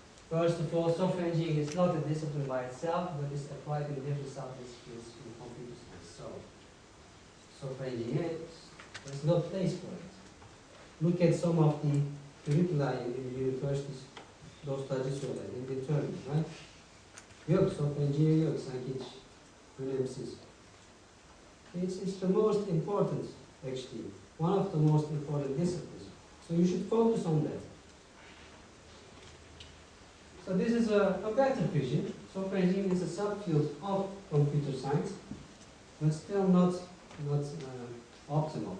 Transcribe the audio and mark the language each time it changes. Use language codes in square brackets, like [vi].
[en] First of all, software engineering is not a discipline by itself, but is applied in different subdisciplines in computer science. So, software engineering, there's no place for it. Look at some of the curricula in the universities, those studies in the term, right? [tr] Yok, software engineering yok, sanki hiç önemsiz. [en] It's the most important, actually, one of the most important disciplines. So you should focus on that. So this is a better vision. Software engineering is a subfield of computer science, but still not optimal.